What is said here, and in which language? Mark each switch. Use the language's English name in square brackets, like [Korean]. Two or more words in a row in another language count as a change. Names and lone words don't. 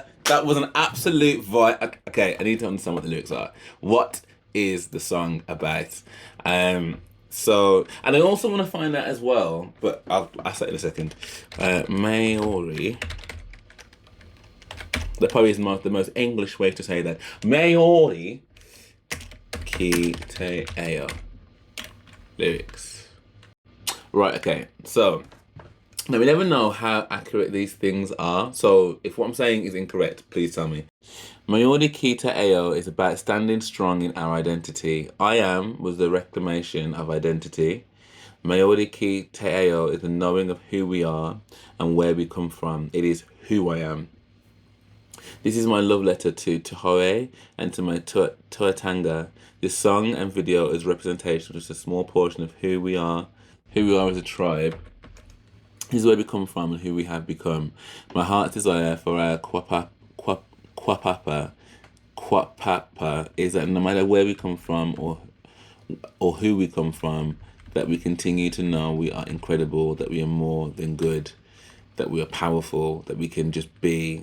[English] That was an absolute vibe. Okay, I need to understand what the lyrics are. What is the song about? So, and I also want to find out as well, but I'll say it in a second. Māori. That probably is the most English way to say that. Māori ki te ao. Lyrics. Right, okay. So, now we never know how accurate these things are. So, if what I'm saying is incorrect, please tell me. Māori ki te ao is about standing strong in our identity. I am was the reclamation of identity. Māori ki te ao is the knowing of who we are and where we come from. It is who I am. This is my love letter to Hoe and to my tuatanga. This song and video is representation of just a small portion of who we are as a tribe. This is where we come from and who we have become. My heart's desire for our quapapa is that no matter where we come from or who we come from, that we continue to know we are incredible, that we are more than good, that we are powerful, that we can just be.